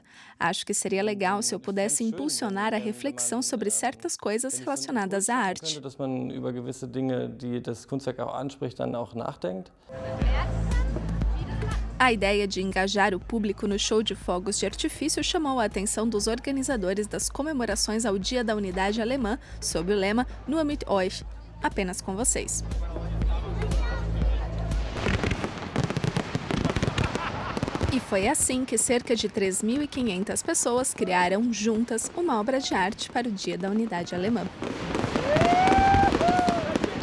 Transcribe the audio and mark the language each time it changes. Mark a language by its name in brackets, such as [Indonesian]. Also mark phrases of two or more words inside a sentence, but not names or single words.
[Portuguese] Acho que seria legal se eu pudesse impulsionar a reflexão sobre certas coisas relacionadas à arte. A ideia de engajar o público no show de fogos de artifício chamou a atenção dos organizadores das comemorações ao Dia da Unidade Alemã, sob o lema [German] Nur mit euch, [Portuguese] apenas com vocês. E foi assim que cerca de 3.500 pessoas criaram juntas uma obra de arte para o Dia da Unidade Alemã.